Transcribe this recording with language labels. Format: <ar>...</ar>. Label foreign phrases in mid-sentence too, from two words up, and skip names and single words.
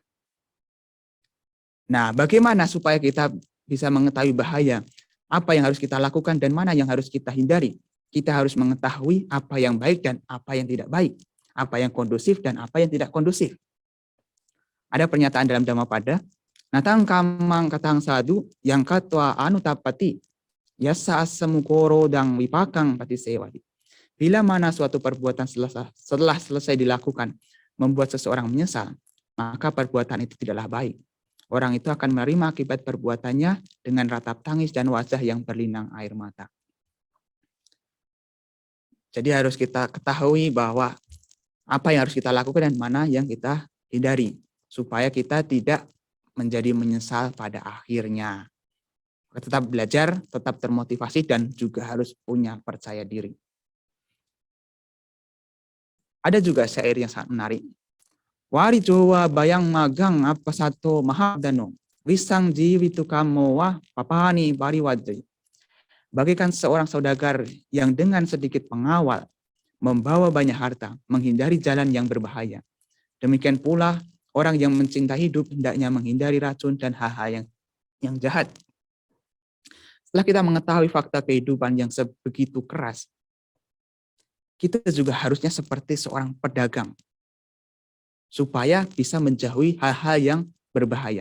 <id>Nah, bagaimana supaya kita bisa mengetahui bahaya? Apa yang harus kita lakukan dan mana yang harus kita hindari? Kita harus mengetahui apa yang baik dan apa yang tidak baik. Apa yang kondusif dan apa yang tidak kondusif. Ada pernyataan dalam Dhammapada,</id> <pi>natang kamang katang sadu yang katwa anutapati yasa asamukoro dang wipakang pati sewadi.</pi> <id>Bila mana suatu perbuatan setelah selesai dilakukan membuat seseorang menyesal, maka perbuatan itu tidaklah baik. Orang itu akan menerima akibat perbuatannya dengan ratap tangis dan wajah yang berlinang air mata. Jadi harus kita ketahui bahwa apa yang harus kita lakukan dan mana yang kita hindari. Supaya kita tidak menjadi menyesal pada akhirnya. Tetap belajar, tetap termotivasi, dan juga harus punya percaya diri. Ada juga syair yang sangat menarik.</id> <pi>Wari jowa bayang magang apa satu mahadano. Wisang jiwitu kamowa papani bariwadri.</pi> <id>Bagikan seorang saudagar yang dengan sedikit pengawal membawa banyak harta, menghindari jalan yang berbahaya. Demikian pula orang yang mencintai hidup hendaknya menghindari racun dan hal-hal yang jahat. Setelah kita mengetahui fakta kehidupan yang sebegitu keras, kita juga harusnya seperti seorang pedagang, supaya bisa menjauhi hal-hal yang berbahaya.</id>